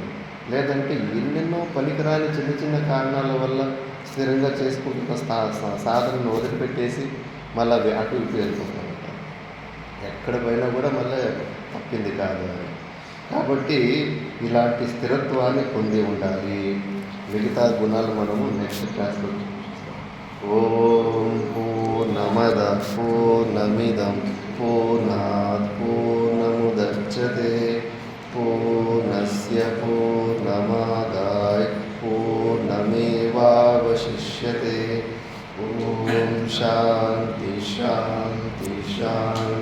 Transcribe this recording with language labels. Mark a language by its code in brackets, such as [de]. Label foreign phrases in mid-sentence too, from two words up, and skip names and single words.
[te] లేదంటే ఎన్నెన్నో పనికిరాని చిన్న చిన్న కారణాల వల్ల స్థిరంగా చేసుకుంటున్న సాధనను వదిలిపెట్టేసి మళ్ళీ అటు ఇటు వెళ్ళిపోతూ ఉంటారు. ఎక్కడ పోయినా కూడా మళ్ళీ తప్పింది కాదు అని. కాబట్టి ఇలాంటి స్థిరత్వాన్ని పొంది ఉండాలి. మిగతా గుణాలు మనము [en] next class [te] చూస్తాం. [sa] ओं पूर्णमद पूर्णमिदं पूर्णात् पूर्णमुदच्यते पूर्णस्य पूर्णमादाय पूर्णमेवावशिष्यते. ओं शान्ति शान्ति शान्ति.